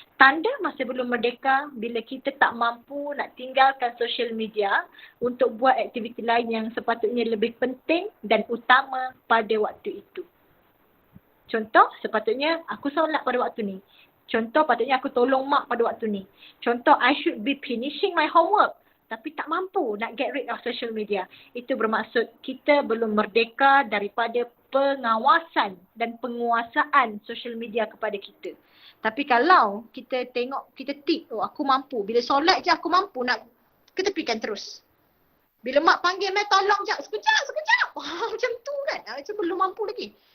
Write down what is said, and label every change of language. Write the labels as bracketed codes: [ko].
[ms] Tanda masih belum merdeka bila kita tak mampu nak tinggalkan social media untuk buat aktiviti lain yang sepatutnya lebih penting dan utama pada waktu itu. Contoh, sepatutnya aku solat pada waktu ni. Contoh, patutnya aku tolong mak pada waktu ni. Contoh, [en] I should be finishing my homework. [ms] Tapi tak mampu nak [en] get rid of social media. [ms] Itu bermaksud kita belum merdeka daripada pengawasan dan penguasaan social media kepada kita. Tapi kalau kita tengok, kita tik, aku mampu. Bila solat je aku mampu nak ketepikan terus. Bila mak panggil, tolong sekejap. Macam tu kan. Macam belum mampu lagi.